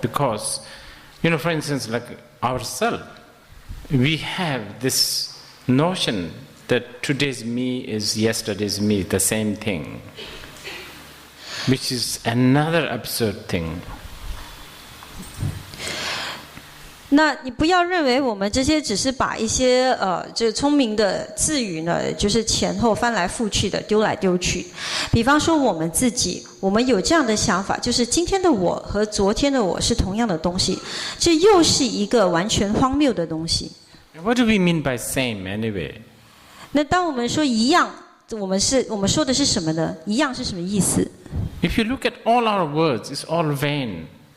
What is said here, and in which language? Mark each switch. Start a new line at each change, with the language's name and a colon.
English: Because, for instance, like ourselves, we have this notion that today's me is yesterday's me, the same thing, which is another absurd thing.
Chinese: 那你不要认为我们这些只是把一些这聪明的字语呢，就是前后翻来覆去的丢来丢去。比方说我们自己，我们有这样的想法，就是今天的我和昨天的我是同样的东西，这又是一个完全荒谬的东西。
English: What do we mean by same anyway?
Chinese: 那当我们说一样，我们说的是什么呢？一样是什么意思？
English: If you look at all our words, it's all vain.